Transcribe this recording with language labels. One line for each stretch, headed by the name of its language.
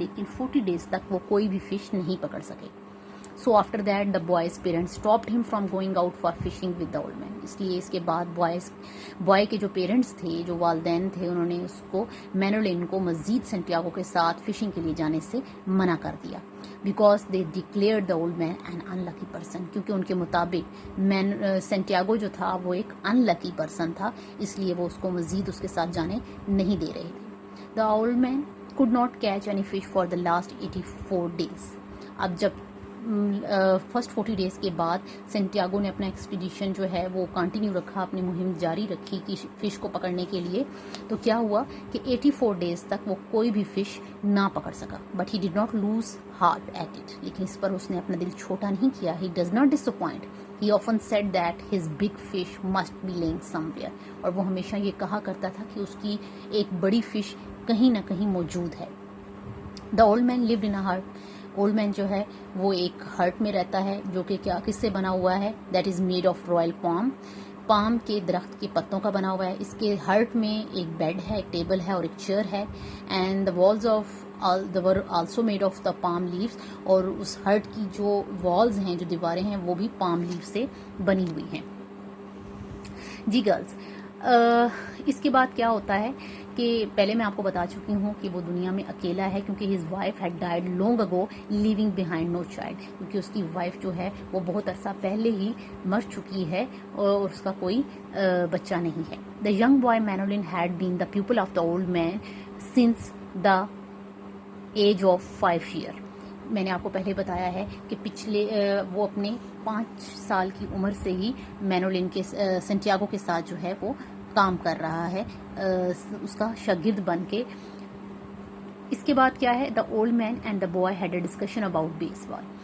Urdu: لیکن 40 days تک وہ کوئی بھی فش نہیں پکڑ سکے.
English: So after that the boy's parents stopped him from going out for fishing with the old man.
Urdu: اس لیے اس کے بعد بوائے کے جو پیرنٹس تھے، جو والدین تھے، انہوں نے اس کو مینولن کو مزید سینٹیاگو کے ساتھ فشنگ کے لیے جانے سے منع کر دیا.
English: Because they declare the old man an unlucky person.
Urdu: کیونکہ ان کے مطابق سینٹیاگو جو تھا وہ ایک ان لکی پرسن تھا، اس لیے وہ اس کو مزید اس کے ساتھ جانے نہیں دے رہے تھے.
English: The old man could not catch any fish for the last 84 days.
Urdu: اب جب فرسٹ 40 days کے بعد سینٹیاگو نے اپنا ایکسپیڈیشن جو ہے وہ کنٹینیو رکھا، اپنی مہم جاری رکھی کہ فش کو پکڑنے کے لیے، تو کیا ہوا کہ 84 days تک وہ کوئی بھی فش نہ پکڑ سکا.
English: But he did not lose heart at it.
Urdu: لیکن اس پر اس نے اپنا دل چھوٹا نہیں کیا.
English: He does not disappoint. He often said that his big fish must be lying somewhere.
Urdu: اور وہ ہمیشہ یہ کہا کرتا تھا کہ اس کی ایک بڑی فش کہیں نہ کہیں موجود ہے.
English: The old man lived in a hut.
Urdu: Old man جو ہے وہ ایک ہرٹ میں رہتا ہے جو کہ کس سے بنا ہوا ہے؟
English: that is made of royal palm
Urdu: کے درخت کے پتوں کا بنا ہوا ہے. اس کے ہرٹ میں ایک بیڈ ہے، ایک ٹیبل ہے اور ایک چیئر ہے.
English: And the walls were also made of the palm leaves.
Urdu: اور اس ہرٹ کی جو والز ہیں، جو دیواریں ہیں، وہ بھی پام لیو سے بنی ہوئی ہیں. جی گرلز، اس کے بعد کیا ہوتا ہے کہ پہلے میں آپ کو بتا چکی ہوں کہ وہ دنیا میں اکیلا ہے کیونکہ
English: His wife had died long ago leaving behind no child.
Urdu: کیونکہ اس کی وائف جو ہے وہ بہت عرصہ پہلے ہی مر چکی ہے اور اس کا کوئی بچہ نہیں ہے.
English: The young boy Manolin had been the pupil of the old man since the age of 5 years.
Urdu: میں نے آپ کو پہلے بتایا ہے کہ وہ اپنے 5 سال کی عمر سے ہی مینولن کے سینٹیاگو کے ساتھ جو ہے وہ کام کر رہا ہے اس کا شاگرد بن کے. اس کے بعد کیا ہے؟
English: The old man and the boy had a discussion about baseball.